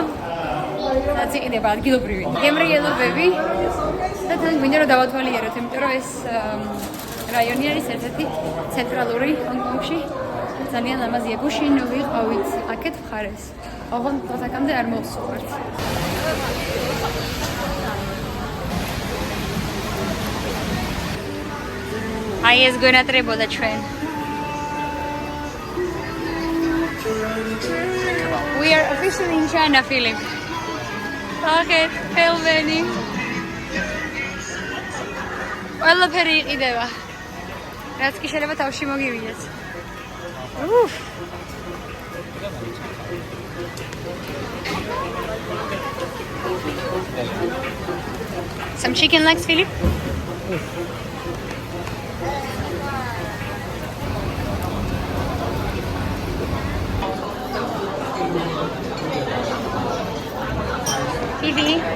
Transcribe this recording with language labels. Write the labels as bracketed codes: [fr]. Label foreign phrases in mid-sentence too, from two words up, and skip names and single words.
[ka] სადაც იყიდება ადგილობრივი გემრიელობები და თან გვინდა რომ დავათვალიეროთ, იმიტომ რომ ეს რაიონი არის ერთ-ერთი ცენტრალური ჰონკონგში. ძალიან ლამაზია, გუშინ ვიყავით აქეთ მხარეს. ოღონდ დღესაკამდე არ მოვსვართ. აი ეს გვენატრებოდა ჩვენ. [en] We are officially in China, Philip. Okay, Pelveni. [ka] ყველაფერი იყიდება. რაც კი შეიძლება თავში მოგივიდეს. [en] Some chicken legs, Philip? Phoebe?